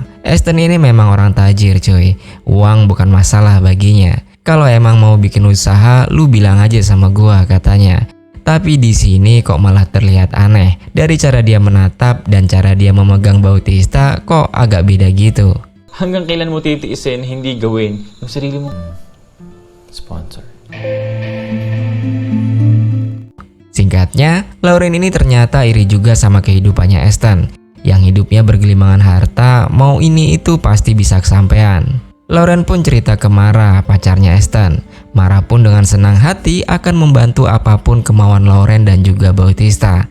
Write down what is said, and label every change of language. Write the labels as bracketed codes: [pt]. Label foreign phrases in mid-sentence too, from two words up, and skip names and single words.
[id] Aston ini memang orang tajir cuy. Uang bukan masalah baginya. Kalau emang mau bikin usaha, lu bilang aja sama gua katanya. Tapi di sini kok malah terlihat aneh. Dari cara dia menatap dan cara dia memegang Bautista kok agak beda gitu. [tl] Hanggang kailan mo titiisin hindi gawin yung sarili mo? [id] Sponsor. Singkatnya, Lauren ini ternyata iri juga sama kehidupannya Aston. Yang hidupnya bergelimangan harta, mau ini itu pasti bisa kesampean. Lauren pun cerita ke Mara, pacarnya Aston. Mara pun dengan senang hati akan membantu apapun kemauan Lauren dan juga Bautista.